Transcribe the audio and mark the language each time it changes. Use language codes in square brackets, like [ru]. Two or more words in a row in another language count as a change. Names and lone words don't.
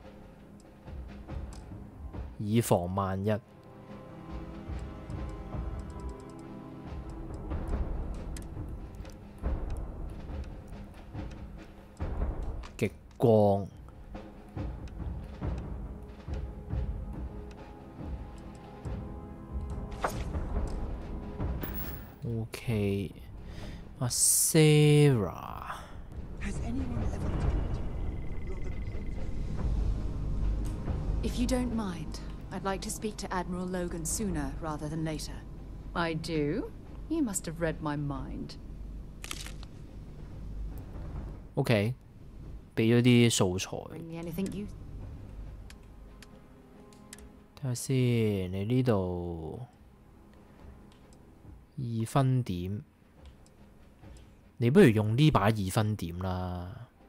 [yue] 以防萬一。極光。OK， 阿 Sarah。 [en] If you don't mind, I'd like to speak to Admiral Logan sooner rather than later. I do? You must have read my mind. [yue] OK， 俾咗啲素材。睇下先，你呢度2分點，你不如用呢把2分點啦。